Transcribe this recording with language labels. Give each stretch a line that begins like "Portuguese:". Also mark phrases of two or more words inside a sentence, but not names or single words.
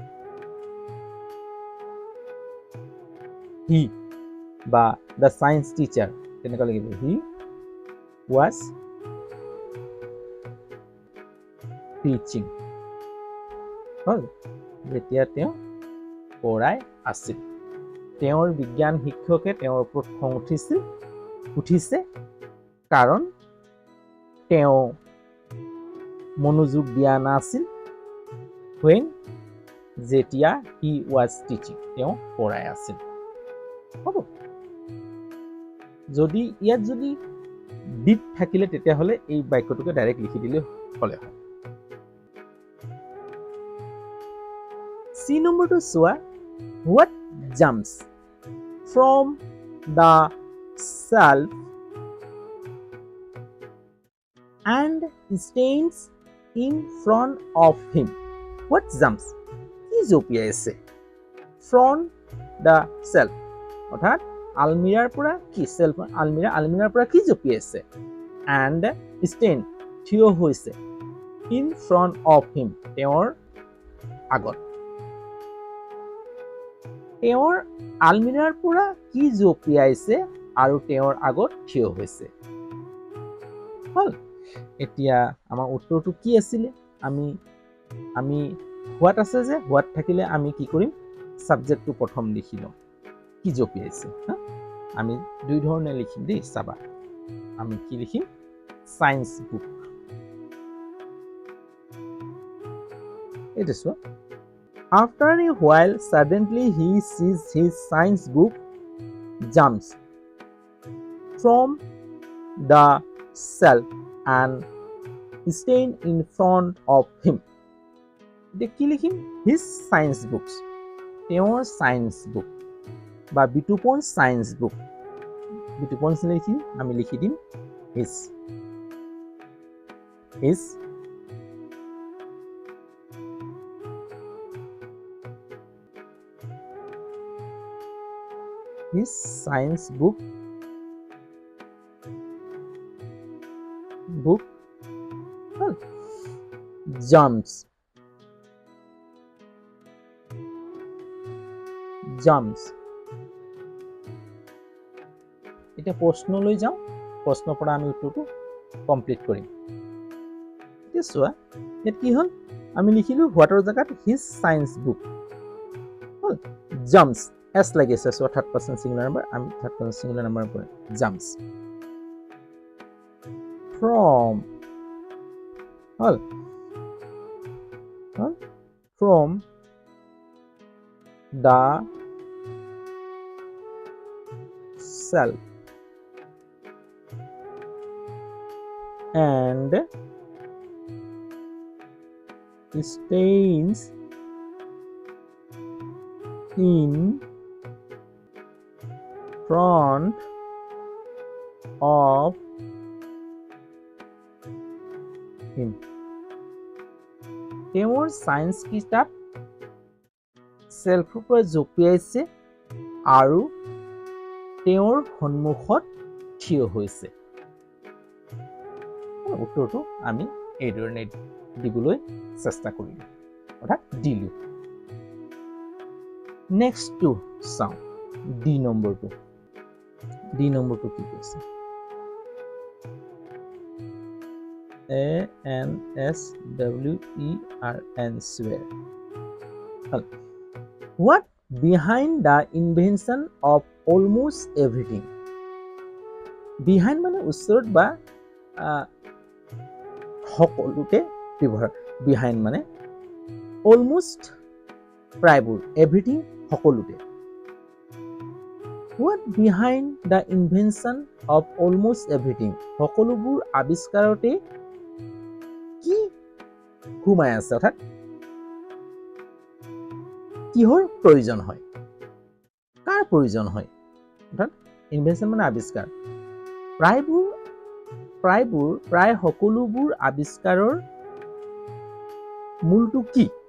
Assamese: হি বা
English: the science teacher
Assamese: তেনেকুৱা লাগিব,
English: হি was teaching,
Assamese: হ'ল, যেতিয়া তেওঁ পঢ়াই আছিল। তেওঁৰ বিজ্ঞান শিক্ষকে তেওঁৰ ওপৰত খং উঠিছে কাৰণ তেওঁ মনোযোগ দিয়া নাছিল, যেতিয়া
English: he was teaching,
Assamese: তেওঁ পঢ়াই আছিল। হ'ব, যদি ইয়াত যদি ডিড থাকিলে তেতিয়াহ'লে এই বাক্যটোকে ডাইৰেক্ট লিখি দিলে হ'লে হয়। চি নম্বৰটো চোৱা,
English: what jumps from the shelf and stands in front of him, what jumps,
Assamese: কি জঁপিয়াইছে,
English: from the shelf
Assamese: অৰ্থাৎ আলমিৰাৰ পৰা, কি সেলফ আলমিৰাৰ পৰা কি জঁপিয়াইছে,
English: and stand
Assamese: থিয় হৈছে,
English: in front of him
Assamese: তেওঁৰ আগত। তেওঁৰ আলমিৰাৰ পৰা কি জঁপিয়াইছে আৰু তেওঁৰ আগত থিয় হৈছে। হ'ল, এতিয়া আমাৰ উত্তৰটো কি আছিলে, আমি হোৱাট আছে যে, হোৱাট থাকিলে আমি কি কৰিম, সাবজেক্টটো প্ৰথম লিখি লওঁ, কি জঁপিয়াইছে। আমি দুই ধৰণে লিখিম দেই, চাবা। আমি কি লিখিম,
English: science book,
Assamese: এইটো চোৱা,
English: after a while suddenly he sees his science book jumps from the shelf and stand in front of him,
Assamese: এতিয়া কি লিখিম,
English: his science books,
Assamese: তেওঁৰ
English: science book
Assamese: বা বিতুপন
English: science book,
Assamese: বিটুপন চিহ্ন লিখি আমি লিখি দিম his
English: science book jumps
Assamese: এটা প্রশ্ন লৈ যাও প্রশ্ন পৰা আমি উত্তৰটো কমপ্লিট কৰিম এতিয়া চোৱা ইয়াত কি হল আমি লিখিলো হোৱাটৰ জাগাত
English: his science book
Assamese: হল jumps s লাগিছে সো
English: third person singular number
Assamese: আমি
English: third person singular number
Assamese: পৰা jumps
English: from হল from the self and stains in front of him.
Assamese: তেওঁৰ সায়েন্স কিতাপ সেলফৰ পৰা জপিয়াইছে আৰু তেওঁৰ সন্মুখত থিয় হৈছে উত্তৰটো আমি এইদৰে দিবলৈ চেষ্টা কৰিলো অৰ্থাৎ দিলো
English: next two
Assamese: চাওঁ ডি নম্বৰটো কি কৈছে ANSWERN swear
English: what behind the invention of almost everything behind
Assamese: মানে ওচৰত বা সকলোতে ব্যৱহাৰ behind মানে almost প্ৰায়বোৰ everything সকলোতে
English: what behind the invention of almost everything
Assamese: সকলোবোৰ আৱিষ্কাৰতে কি ঘুমাই আছে অৰ্থাৎ কিহৰ প্ৰয়োজন হয় কাৰ প্ৰয়োজন হয় অৰ্থাৎ ইনভেনশন মানে আৱিষ্কাৰ প্ৰায় সকলোবোৰ আৱিষ্কাৰৰ মূলটো কি